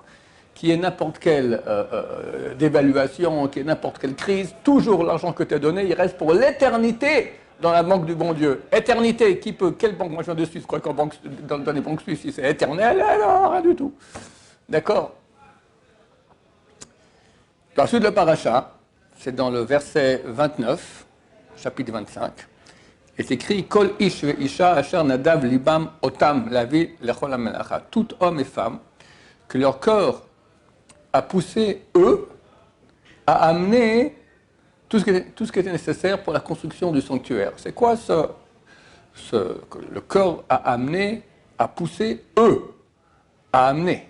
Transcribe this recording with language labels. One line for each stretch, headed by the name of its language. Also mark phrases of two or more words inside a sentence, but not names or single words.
French: Qu'il y ait n'importe quelle dévaluation, qu'il y ait n'importe quelle crise, toujours l'argent que tu as donné, il reste pour l'éternité dans la banque du bon Dieu. Éternité, quelle banque? Moi je viens de Suisse, je crois qu'en dans les banques suisses, si c'est éternel, alors rien du tout. D'accord? Dans la suite de la paracha, c'est dans le verset 29, chapitre 25.
Hebrew: Et c'est écrit כל איש ואשה אשר נדב לבם אתם להביא לכל המלאכה.
French: Tout homme et femme que leur corps a poussé eux à amener tout ce qui était nécessaire pour la construction du sanctuaire. C'est quoi ce que le corps a amené, a poussé eux à amener?